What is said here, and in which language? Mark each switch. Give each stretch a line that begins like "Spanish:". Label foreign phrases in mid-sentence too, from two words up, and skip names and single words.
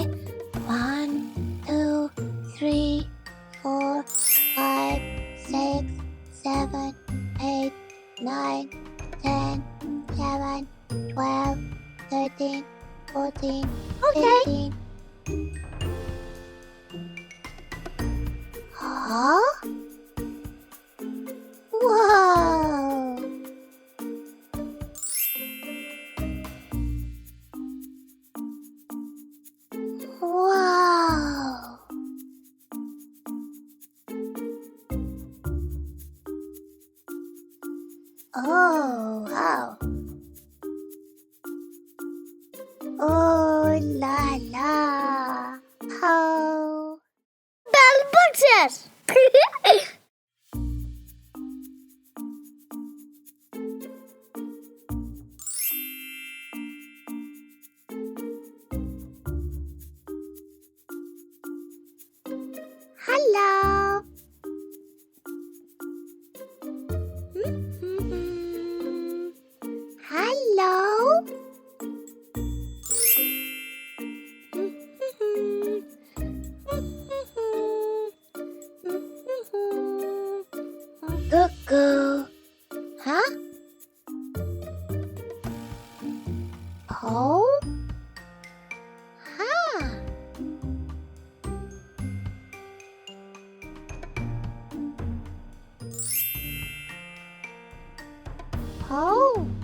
English: 1, 2, 3, 4, 5, 6, 7, 8, 9, 10, 11, 12, 13, 14, 15. Huh? Whoa! Wow! Oh, wow! Oh, la la! How? Bell boxes! Hello. Hello. Cuckoo. Huh? Oh? Huh? Oh.